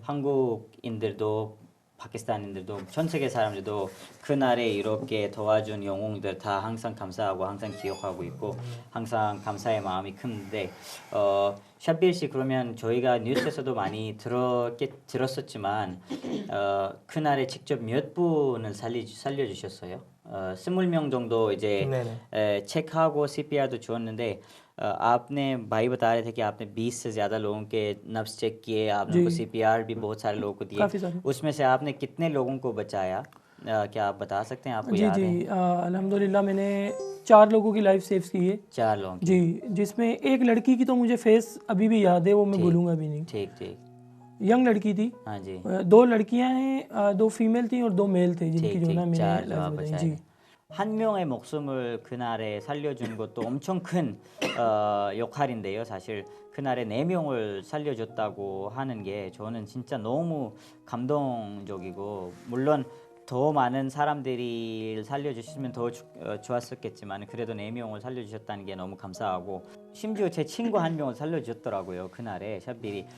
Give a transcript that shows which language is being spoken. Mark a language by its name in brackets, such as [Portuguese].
[Korean] 한국인들도 파키스탄인들도 전 세계 사람들도 그날에 이렇게 도와준 영웅들 다 항상 감사하고 항상 기억하고 있고 항상 감사의 마음이 큰데 샤빌 씨 그러면 저희가 뉴스에서도 많이 들었었지만 그날에 직접 몇 분을 살려주셨어요? 20명 정도 이제 네네. 체크하고 CPR도 주었는데 [Hindi] आपने भाई बता रहे थे कि आपने 20 से ज़्यादा लोगों के नब्ज चेक किए आपने उनको CPR भी बहुत सारे लोगों को दिए काफ़ी सारे। उसमें से आपने कितने लोगों को बचाया क्या आप बता सकते हैं आपको जी याद जी है अल्हम्दुलिल्लाह मैंने 4 लोगों की लाइफ सेव की है 4 लोगों की जी जिसमें एक लड़की की तो मुझे फेस अभी भी याद है वो मैं भूलूंगा भी नहीं ठीक ठीक यंग लड़की थी हाँ जी 2 लड़कियां हैं 2 फीमेल थी और 2 मेल थे जिनकी ठीक जो है ना ठीक मैंने 4 जो लाइफ आप बताई बचाए जी [Korean] 한 명의 목숨을 그날에 살려준 것도 엄청 큰 역할인데요. 사실 그날에 4명을 살려줬다고 하는 게 저는 진짜 너무 감동적이고 물론 더 많은 사람들이 살려주시면 더 좋았었겠지만 그래도 4명을 살려주셨다는 게 너무 감사하고 심지어 제 친구 한 명을 살려주셨더라고요. 그날에 샤빌이.